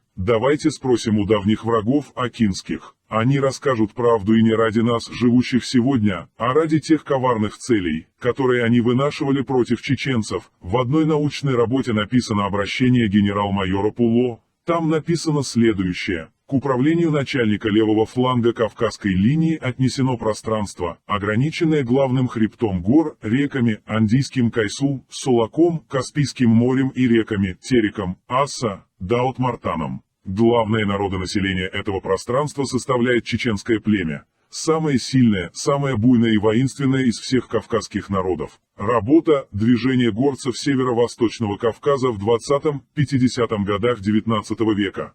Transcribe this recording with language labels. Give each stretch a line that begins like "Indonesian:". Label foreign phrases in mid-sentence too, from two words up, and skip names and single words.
Russian: Давайте спросим у давних врагов акинских. Они расскажут правду и не ради нас, живущих сегодня, а ради тех коварных целей, которые они вынашивали против чеченцев. В одной научной работе написано обращение генерал-майора Пуло. Там написано следующее. К управлению начальника левого фланга Кавказской линии отнесено пространство, ограниченное главным хребтом гор, реками Андийским Кайсу, Сулаком, Каспийским морем и реками Тереком, Асса, Даут-Мартаном. Главное народонаселение этого пространства составляет чеченское племя. Самое сильное, самое буйное и воинственное из всех кавказских народов. Работа «Движение горцев Северо-Восточного Кавказа в 20-50 годах XIX века».